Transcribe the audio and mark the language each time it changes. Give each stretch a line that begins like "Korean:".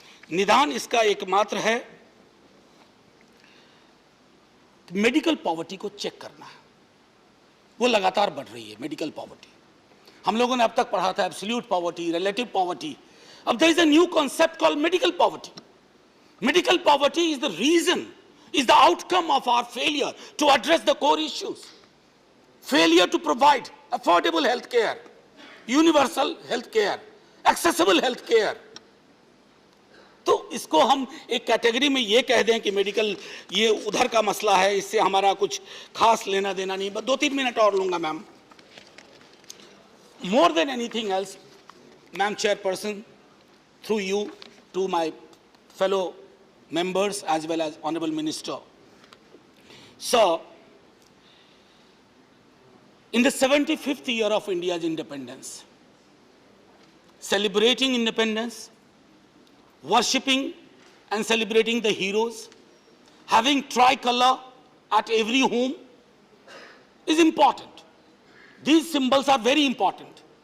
Hindi: निदान इसका एकमात्र है मेडिकल पॉवर्टी को चेक करना है। वो लगातार बढ़ रही है मेडिकल पॉवर्टी। हम लोगों ने अब तक पढ़ा था
English: Absolute poverty, relative poverty. अब there is a new concept called medical poverty. Medical poverty is the reason, is the outcome of our failure to address the core issues. Failure to provide affordable health care, universal health care, accessible health care.
Hindi: तो इसको हम एक category में ये कह दें कि medical ये उधर का मसला है, इससे हमारा कुछ खास लेना देना नहीं। बस 2-3 मिनट और लूंगा ma'am.
English: More than anything else, Ma'am Chairperson, through you to my fellow members as well as Honorable Minister. So, in the 75th year of India's independence, celebrating independence, worshipping and celebrating the heroes, having tricolor at every home is important. These symbols are very important.